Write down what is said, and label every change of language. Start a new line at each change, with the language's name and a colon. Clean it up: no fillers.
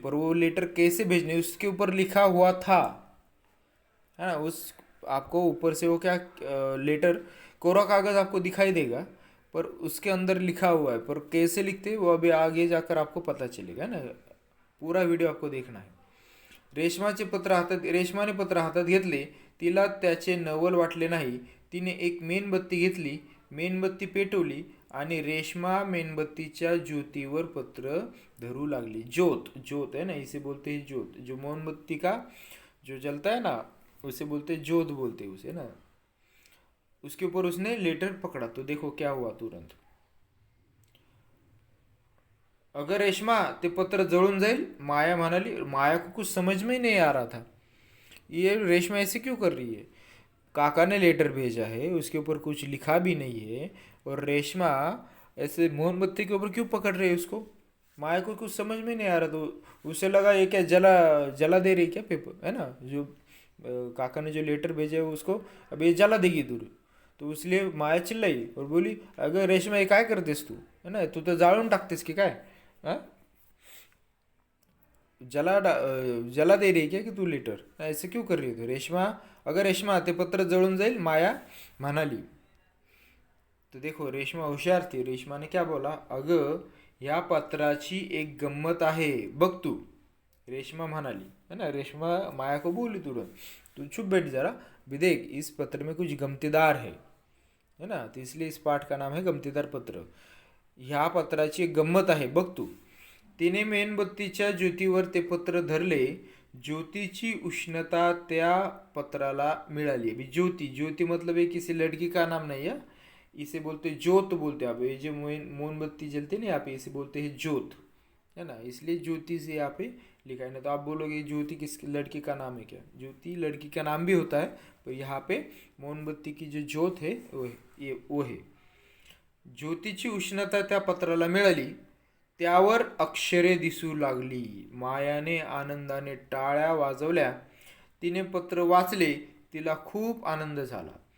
Hindi: पर वो लेटर कैसे भेजने, उसके ऊपर लिखा हुआ था, है ना। उस आपको ऊपर से वो क्या लेटर, कोरा कागज आपको दिखाई देगा पर उसके अंदर लिखा हुआ है, पर कैसे लिखते हैं वो अभी आगे जाकर आपको पता चलेगा, है ना। पूरा व्हिडिओ आपको देखना है।
Marathi: रेशमाने पत्र हातात घेतले, तिला त्याचे नवल वाटले नाही. तिने एक मेणबत्ती घेतली, मेणबत्ती पेटवली आणि रेशमा मेणबत्तीच्या ज्योतीवर पत्र धरू लागली.
Hindi: ज्योत, ज्योत है ना, इसे बोलते हैं ज्योत, जो मोमबत्ती का जो जलता है ना उसे बोलते हैं ज्योत, बोलते हैं उसे ना। उसके ऊपर उसने लेटर पकड़ा तो देखो क्या हुआ तुरंत।
Marathi: अगर रेशमा ते पत्र जळून जाईल, माया म्हणाली।
Hindi: माया को कुछ समझ में ही नहीं आ रहा था, ये रेशमा ऐसे क्यों कर रही है। काका ने लेटर भेजा है, उसके ऊपर कुछ लिखा भी नहीं है, और रेशमा ऐसे मोमबत्ती के ऊपर क्यों पकड़ रही है उसको। माया को कुछ समझ में नहीं आ रहा, तो उसे लगा ये क्या जला जला दे रही है क्या पेपर, है ना। जो काका ने जो लेटर भेजा है उसको अब ये जला देगी दूर। तो इसलिए माया चिल्लाई और बोली,
Marathi: अगर रेशमा ये काय करतेस तू, है ना, तू तर जाळून टाकतेस की काय, हाँ?
Hindi: जला दे रही है क्या कि तू लेटर, ऐसे क्यों कर रही है तू रेशमा।
Marathi: अगर रेशमा ते पत्र जळून जाईल, माया म्हणाली।
Hindi: तो देखो रेशमा होशियार थी, रेशमा ने क्या बोला,
Marathi: अगं या पत्राची एक गंमत आहे बघ तू, रेशमा म्हणाली, है ना।
Hindi: रेशमा माया को बोली तुरंत, तू चुप बैठ जरा, भी देख इस पत्र में कुछ गमतीदार है ना। तो इसलिए इस पाठ का नाम है गमतीदार पत्र।
Marathi: ह्या पत्राची एक गंमत आहे बघ तू. तिने मेणबत्तीच्या ज्योतीवर ते पत्र धरले, ज्योतीची उष्णता त्या पत्राला मिळाली।
Hindi: अभी ज्योति, ज्योति मतलब है किसी लड़की का नाम नहीं है, इसे बोलते ज्योत बोलते हैं। आप ये जो मोमबत्ती जलते हैं ना यहाँ पे, इसे बोलते हैं ज्योत, है ना। इसलिए ज्योति से यहाँ पे लिखा है ना। तो आप बोलोगे ज्योति किस लड़की का नाम है क्या, ज्योति लड़की का नाम भी होता है, तो यहाँ पे मोमबत्ती की जो ज्योत है वो है।
Marathi: ज्योतीची उष्णता त्या पत्राला मिळाली, त्यावर अक्षरे दिसू लागली. मायाने आनंदाने टाळ्या वाजवल्या. तिने पत्र वाचले, तिला खूप आनंद झाला.